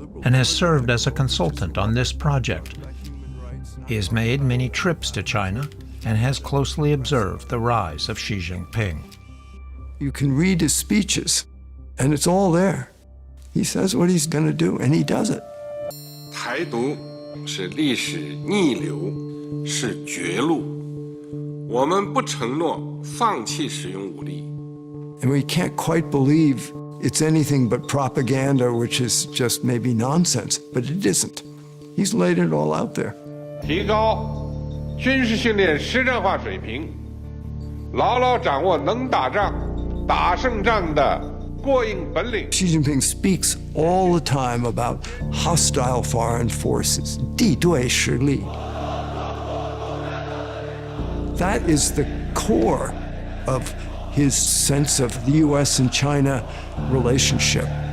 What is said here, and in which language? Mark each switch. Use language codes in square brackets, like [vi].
[en] and has served as a consultant on this project. He has made many trips to China and has closely observed the rise of Xi Jinping. You can read his speeches, and it's all there. He says what he's going to do, and he does it. [zh] 台独是历史逆流，是绝路。我们不承诺放弃使用武力。 [en] And we can't quite believe it's anything but propaganda, which is just maybe nonsense, but it isn't. He's laid it all out there. [zh] 提高军事训练实战化水平，牢牢掌握能打仗、打胜仗的过硬本领。 [en] Xi Jinping speaks all the time about hostile foreign forces, [zh] 敌对势力. [en] That is the core of his sense of the U.S. and China relationship.